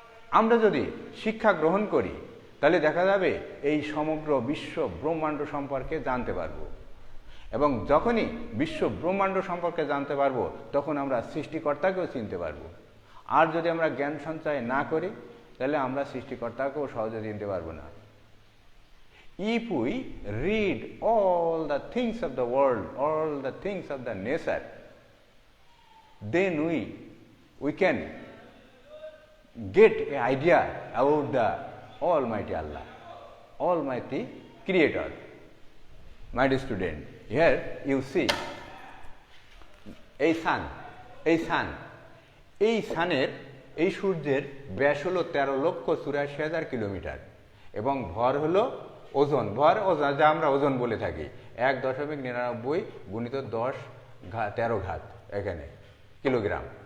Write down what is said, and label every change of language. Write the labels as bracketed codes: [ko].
[bn] আমরা যদি শিক্ষা গ্রহণ করি তাহলে দেখা যাবে এই সমগ্র বিশ্ব ব্রহ্মাণ্ড সম্পর্কে জানতে পারবো এবং যখনই বিশ্ব ব্রহ্মাণ্ড সম্পর্কে জানতে পারবো তখন আমরা সৃষ্টিকর্তাকেও চিনতে পারবো। আর যদি আমরা জ্ঞান সঞ্চয় না করি তাহলে আমরা সৃষ্টিকর্তাকেও সহজে চিনতে পারবো না। [en] If we read all the things of the world, all the things of the nature, then we can get an idea about the Almighty Allah, Almighty Creator. My dear student, here you see a sun, [bn] এই সানের, এই সূর্যের ব্যাস হলো 13,84,000 kilometre এবং ভর হলো ওজন, যা আমরা ওজন বলে থাকি 1.99 গুণিত 10⁻13 ঘাত, এখানে কিলোগ্রাম।